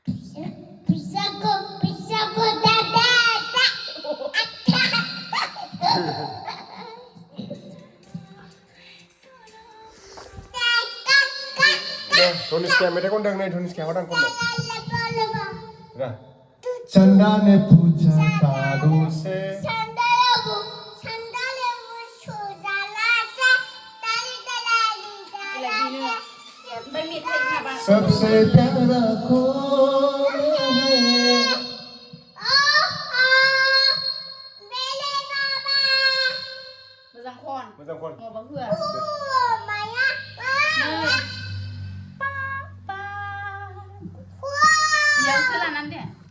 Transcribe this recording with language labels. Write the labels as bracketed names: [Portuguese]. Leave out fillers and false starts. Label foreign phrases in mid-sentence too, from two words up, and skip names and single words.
[Bodo] धनिस्काया मेथाइ खनदों नै धनिस्काया हदां खनदों [Hindi] चंदा ने पूछा तारों से सबसे प्यारा कौन है [Bodo] मोजां खन माबा होआ इयावसो लानानै दे